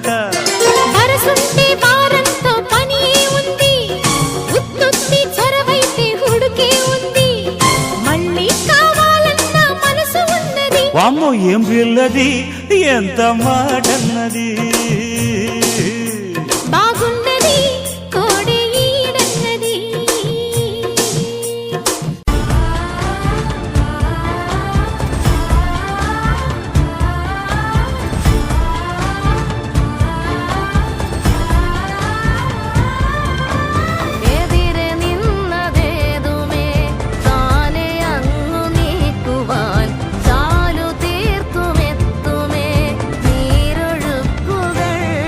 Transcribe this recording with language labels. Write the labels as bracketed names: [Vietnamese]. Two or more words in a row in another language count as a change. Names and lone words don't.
[Telugu] వరసుంటే వారంతో పని ఉంది, ఉత్తుత్తి చొరవైతే హుడుకే ఉంది. మళ్ళీ కావాలన్న మనసు ఉన్నది. వామ్మో ఏం పిల్లది ఎంత మాటన్నది. బాగున్నది కోడే ఈడన్నది. [Malayalam] എതിരെ നിന്നതേതുമേ താനെ അങ്ങു നീക്കുവാൻ ചാലു തീർത്തുമെത്തുമേ നീരൊഴുക്കുകൾ